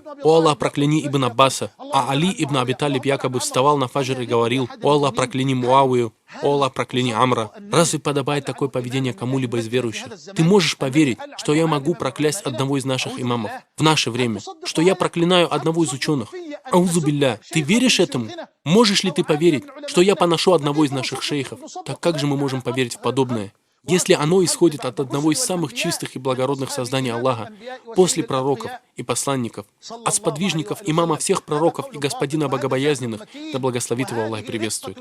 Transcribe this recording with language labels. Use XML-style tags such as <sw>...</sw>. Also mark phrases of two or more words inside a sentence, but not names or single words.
<ru>О Аллах, прокляни Ибн Аббаса!» А Али ибн Аби Талиб якобы вставал на фаджр и говорил: «О Аллах, прокляни Муавию! О Аллах, прокляни Амра!» Разве подобает такое поведение кому-либо из верующих? Ты можешь поверить, что я могу проклясть одного из наших имамов в наше время, что я проклинаю одного из ученых?</ru> <ar>أعوذ بالله,</ar> <ru>ты веришь этому? Можешь ли ты поверить, что я поношу одного из наших шейхов? Так как же мы можем поверить в подобное, если оно исходит от одного из самых чистых и благородных созданий Аллаха, после пророков и посланников, от сподвижников, имама всех пророков и господина богобоязненных, да благословит его Аллах и приветствует?</ru>